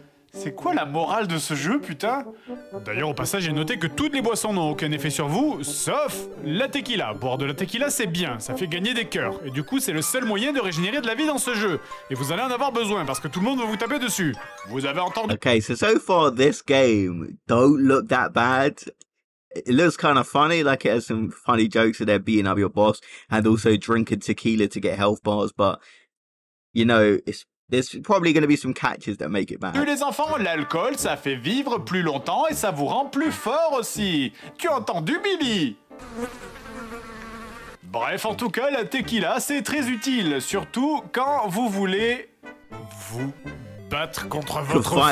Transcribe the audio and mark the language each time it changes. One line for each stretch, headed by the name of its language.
French: C'est quoi la morale de ce jeu, putain? D'ailleurs, au passage, j'ai noté que toutes les boissons n'ont aucun effet sur vous, sauf la tequila. Boire de la tequila, c'est bien, ça fait gagner des cœurs. Et du coup, c'est le seul moyen de régénérer de la vie dans ce jeu. Et vous allez en avoir besoin, parce que tout le monde va vous taper dessus. Vous avez entendu?
English: Okay, so far, this game don't look that bad. It looks kind of funny, like it has some funny jokes of there beating up your boss, and also drinking tequila to get health bars, but, you know, there's probably going to be some catches that make it bad.
French: Les enfants, l'alcool, ça fait vivre plus longtemps et ça vous rend plus fort aussi. Tu as entendu, Billy? Bref, en tout cas, la tequila, c'est très utile. Surtout quand vous voulez vous battre contre votre femme.